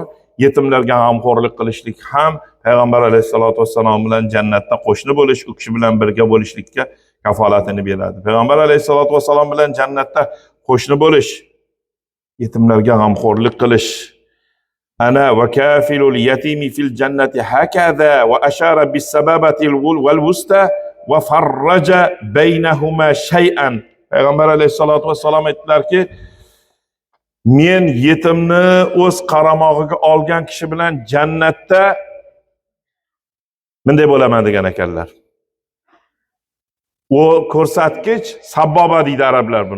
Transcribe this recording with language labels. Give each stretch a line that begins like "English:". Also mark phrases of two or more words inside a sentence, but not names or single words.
Uzbek: Yetimlarga g'amxo'rlik qilishlik ham payg'ambar
Arabic: عليه الصلاة والسلام
Uzbek: bilan jannatda qo'shni bo'lish, u kishi bilan birga bo'lishlikka kafolatini beradi. Payg'ambar
Arabic: عليه الصلاة والسلام
Uzbek: bilan jannatda qo'shni bo'lish, yetimlarga g'amxo'rlik qilish.
Arabic: أنا وكافل اليتيم في الجنة هكذا وأشار بالسبابة والوسطى وفرج بينهما شيئا.
Uzbek: Payg'ambar
Arabic: عليه الصلاة والسلام
Uzbek: aytdilarki, men yetimni o'z qaramog'iga olgan kishi bilan jannatda bunday bo'laman degan ekanlar. O ko'rsatkich sabboba deydi arablar buni.